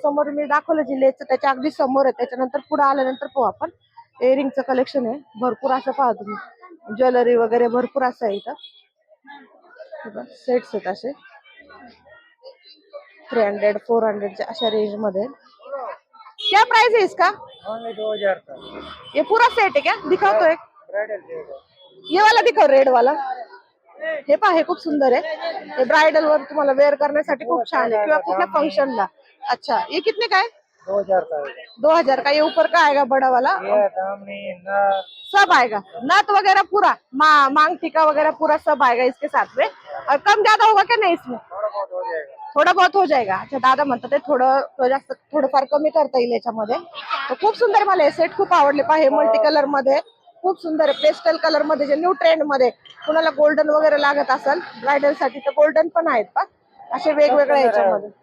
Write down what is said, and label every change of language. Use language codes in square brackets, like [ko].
[mr] समोर मी दाखवलं जी लेसचं त्याच्या अगदी समोर आहे. त्याच्यानंतर पुढे आल्यानंतर पाहू आपण इयरिंगचं कलेक्शन आहे भरपूर. असं पहा तुम्ही, ज्वेलरी वगैरे भरपूर असं आहे इथं. सेट्स आहेत असे 300, 400 अशा रेंज मध्ये. [hi] क्या प्राइस है इसका? 2000 का। ये पूरा सेट है क्या? दिखाओ तो एक, ये वाला दिखाओ, रेड वाला. [mr] हे पहा, हे खूप सुंदर आहे. हे ब्राइडल वर तुम्हाला वेअर करण्यासाठी खूप छान आहे, किंवा कुठल्या फंक्शनला. [hi] अच्छा, ये कितने का है? 2000 का। 2000 का. ये ऊपर का आएगा बड़ा वाला? सब आएगा, नथ वगैरह पूरा, मांग टीका वगैरह पूरा सब आएगा इसके साथ में. और कम ज्यादा होगा क्या नहीं इसमें? थोडा बहुत हो जाएगा. [mr] अच्छा, दादा म्हणतात ते थोडं जास्त थोडंफार कमी करता येईल याच्यामध्ये. तर खूप सुंदर, मला हे सेट खूप आवडले पहा. हे मल्टी कलर मध्ये खूप सुंदर आहे, पेस्टल कलर मध्ये जे न्यू ट्रेंड मध्ये. कुणाला गोल्डन वगैरे लागत असेल ब्रायडल साठी तर गोल्डन पण आहेत पा, असे वेगवेगळ्या याच्यामध्ये.